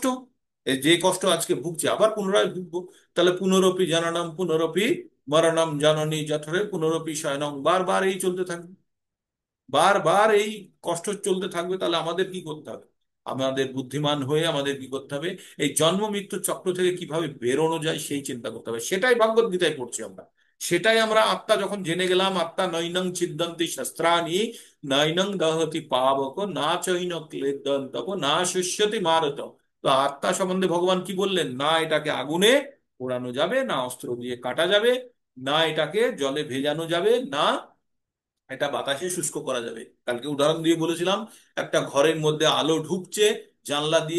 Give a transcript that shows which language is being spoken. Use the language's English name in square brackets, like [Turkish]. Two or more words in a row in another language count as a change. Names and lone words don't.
[Bangla] এই যে কষ্ট আজকে ভুগছি আবার পুনরায় ভুগবো। তাহলে [Sanskrit] পুনরপি জননম পুনরপি মরণম জননী জঠরে পুনরপি শয়নম, [Bangla] বারবার এই চলতে থাকবে। বারবার এই কষ্ট চলতে থাকবে। তাহলে আমাদের কি করতে হবে? আমাদের বুদ্ধিমান হয়ে আমাদের কি করতে হবে? এই জন্ম মৃত্যুর চক্র থেকে কিভাবে বেরোনো যায় সেই চিন্তা করতে হবে। সেটাই ভগবত গীতায় পড়ছি আমরা। সেটাই আমরা আত্মা যখন জেনে গেলাম, আত্মা [Sanskrit] নৈনং ছিদ্যন্তি শস্ত্রাণি নৈনং দহতি পাবক না চৈন ক্লেদন্তপ না শুষ্যতি মারত। [Bangla] তো আত্মা সম্বন্ধে ভগবান কি বললেন? না এটাকে আগুনে পোড়ানো যাবে, না অস্ত্র দিয়ে কাটা যাবে, না এটাকে জলে ভেজানো যাবে, না এটা বাতাসে শুষ্ক করা যাবে। কালকে উদাহরণ দিয়ে বলেছিলাম, একটা ঘরের মধ্যে আলো ঢুকছে জানলা দিয়ে।